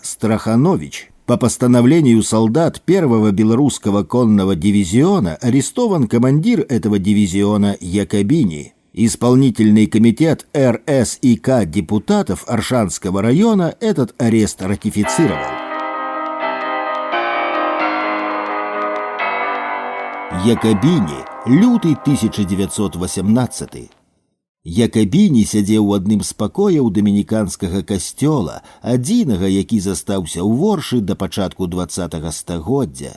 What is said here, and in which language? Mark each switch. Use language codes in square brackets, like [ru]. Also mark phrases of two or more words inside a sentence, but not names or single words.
[ru] Страханович. По постановлению солдат 1-го белорусского конного дивизиона арестован командир этого дивизиона Якобини. Исполнительный комитет РСИК депутатов Оршанского района этот арест ратифицировал. [be] Якобіні, люты 1918. Якобіні сядзеў у адным з пакояў дамініканскага касцёла, адзінага, які застаўся ў Оршы да пачатку 20-го стагоддзя.